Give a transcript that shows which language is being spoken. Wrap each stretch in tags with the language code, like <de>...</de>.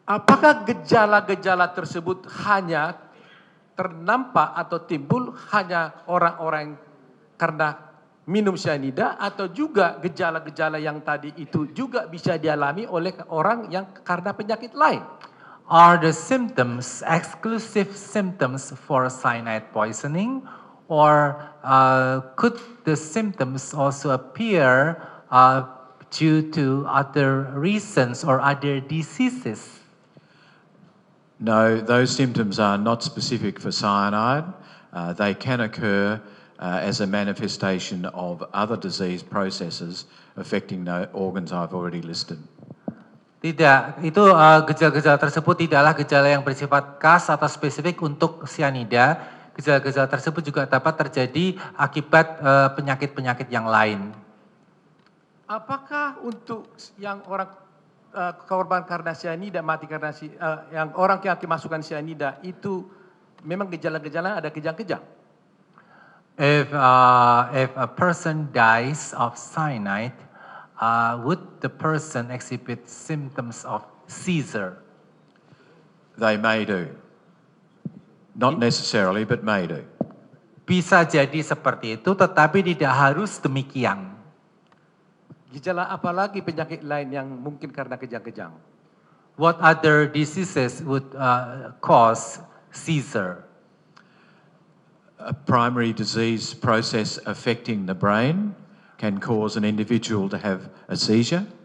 <id>Apakah gejala-gejala tersebut hanya ternampak atau timbul hanya orang-orang karena minum cyanida, atau juga gejala-gejala yang tadi itu juga bisa dialami oleh orang yang karena penyakit lain?</id> <en>Are the symptoms exclusive symptoms for cyanide poisoning, or could the symptoms also appear due to other reasons or other diseases? No, those symptoms are not specific for cyanide. They can occur as a manifestation of other disease processes affecting the organs I've already listed.</en> <id>Tidak, itu gejala-gejala tersebut tidaklah gejala yang bersifat khas atau spesifik untuk cyanida. Gejala-gejala tersebut juga dapat terjadi akibat penyakit-penyakit yang lain. Apakah untuk yang orang korban karena cyanida, mati karena yang orang yang kemasukan cyanida itu memang gejala-gejala ada kejang-kejang?</id> <en>If a person dies of cyanide, would the person exhibit symptoms of seizure? They may do. Not necessarily, but may do.</en> <id>Bisa jadi seperti itu, tetapi tidak harus demikian. Gejala apa lagi penyakit lain yang mungkin karena kejang-kejang?</id> <en>What other diseases would cause seizure? A primary disease process affecting the brain can cause an individual to have a seizure.</en>